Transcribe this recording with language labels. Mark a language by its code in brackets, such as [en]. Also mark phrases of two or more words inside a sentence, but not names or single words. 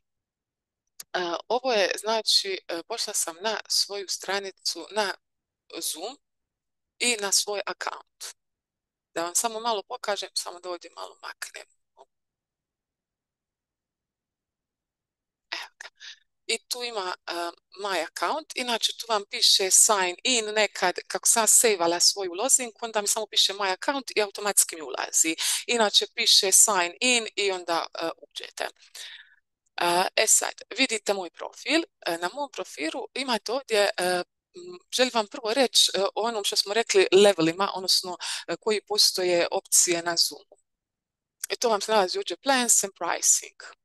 [bs] Ovo je, znači, pošla sam na svoju stranicu na Zoom i na svoj account. Da vam samo malo pokažem, samo da ovdje malo maknem. Evo ga. I tu ima [en] my account, [bs] inače tu vam piše [en] sign in, [bs] nekad kako sam sejvala svoju lozinku, onda mi samo piše [en] my account [bs] i automatski mi ulazi. Inače piše [en] sign in [bs] i onda uđete. Sad, vidite moj profil. Na mom profilu imate ovdje, želim vam prvo reći o onom što smo rekli levelima, odnosno koji postoje opcije na Zoomu. I to vam se nalazi ovdje [en] plans and pricing.